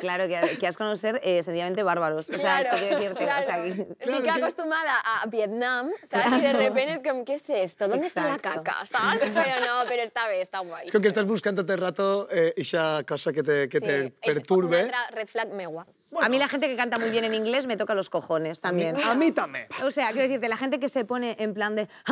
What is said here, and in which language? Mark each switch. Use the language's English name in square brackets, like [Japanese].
[Spanish] Claro, que has conocer sencillamente bárbaros. O sea, esto quiero decirte. Claro. O sea, [Catalan] Estic acostumada [Spanish] a Vietnam, ¿sabes? Y de repente es como, ¿qué es esto? ¿Dónde está la caca? ¿Sabes? Pero no, pero está bé, está guai. [Catalan] Com que estàs buscant tot el rato eixa cosa que te perturbe. És una altra red flag meua. [Spanish] Bueno. A mí la gente que canta muy bien en inglés me toca los cojones también. A mí también. O sea, quiero decirte, la gente que se pone en plan de